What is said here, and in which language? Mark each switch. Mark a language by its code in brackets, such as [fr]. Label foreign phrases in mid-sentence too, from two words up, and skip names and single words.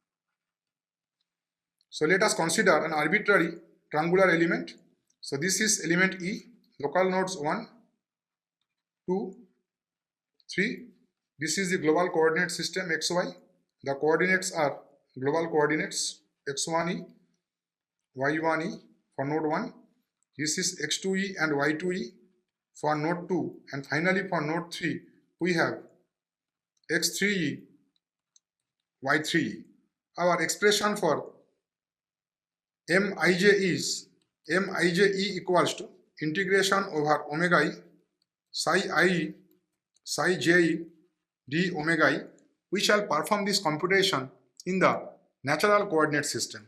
[en] So let us consider an arbitrary triangular element. So this is element E, local nodes 1, 2, 3. This is the global coordinate system xy. The coordinates are global coordinates x1e, y1e for node 1. This is x2e and y2e for node 2. And finally for node 3, we have x3e, y3e. Our expression for Mij is Mij equals to integration over omega e psi I psi j d omega e. We shall perform this computation in the natural coordinate system.